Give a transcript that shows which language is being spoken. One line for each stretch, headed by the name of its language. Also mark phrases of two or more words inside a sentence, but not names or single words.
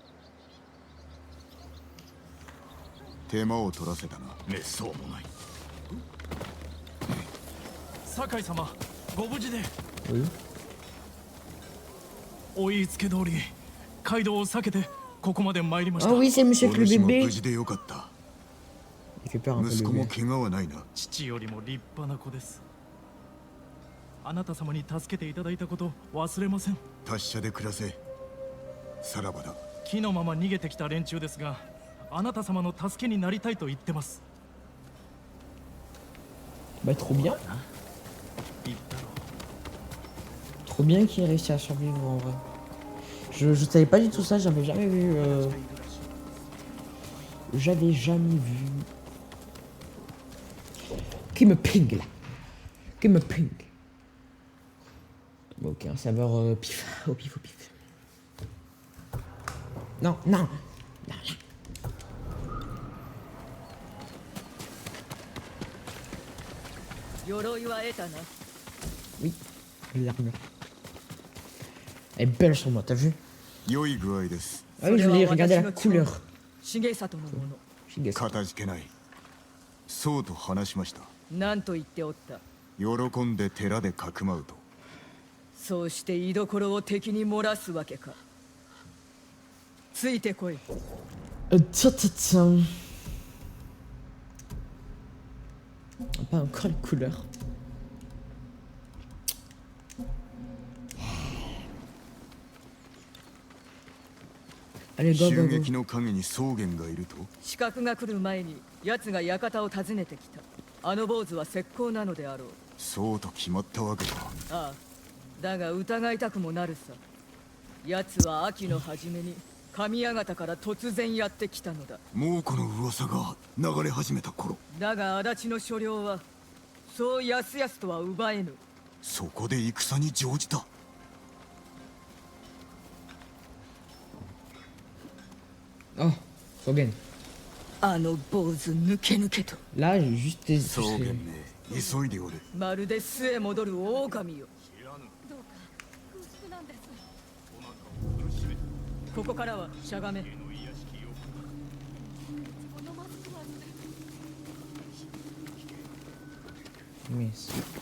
Japanese: 手間を取らせたな。めっそうもない。酒井様、ご無事で。
French: Oui.
Japanese: お言いつけ通り街道を避けてここまで参りました。
French: Ah oui, c'est le monsieur avec le
Japanese: お主も
French: bébé.
Japanese: 無事でよかった。
French: Il fait peur un peu
Japanese: 息
French: le
Japanese: 子も
French: bébé.
Japanese: 怪我はないな。父よりも立派な子です。あなた様に助けていただいたこと忘れません。達者で暮らせ。さらばだ。木のまま逃げてきた連中ですが、あなた様の助けになりたいと言ってます。
French: Bah trop bien.
Japanese: 言ったろ。
French: Trop bien qu'il ait réussi à survivre en vrai. Je savais pas du tout ça, j'avais jamais vu. J'avais jamais vu. Qui me ping là? Qui me ping? Bon, ok, un saveur pif. Au pif, au pif. Non, non! Non, non. Oui, l'armure. Elle est belle sur moi, t'as vu?
Japanese: 良い具合です。
French: Ah oui, je voulais regarder la couleur.
Japanese: 重里のもの。 Shigesato. かたじけない。そうと話しました。何と言っておった。喜んで寺でかくまうと。そうして居所を敵に漏らすわけか。ついてこい。
French: Tiens, tiens, tiens. Pas encore les couleurs. Allez, go,
Japanese: 襲
French: go,
Japanese: 撃
French: go.
Japanese: の陰に草原がいると。刺客が来る前に奴が館を訪ねてきた。あの坊主は石膏なのであろう。そうと決まったわけか。ああ、だが疑いたくもなるさ。奴は秋の初めに神館から突然やってきたのだ。猛虎の噂が流れ始めた頃。だが足立の所領はそうやすやすとは奪えぬ。そこで戦に乗じた。 Oh, Sogen. あの坊主抜け抜けと。
French: Là, j'ai juste.
Japanese: 草原め、急いでおる。まるで巣へ戻る狼よ。どうか空腹なんです。ここからはしゃがめ。このマスクは
French: Mais.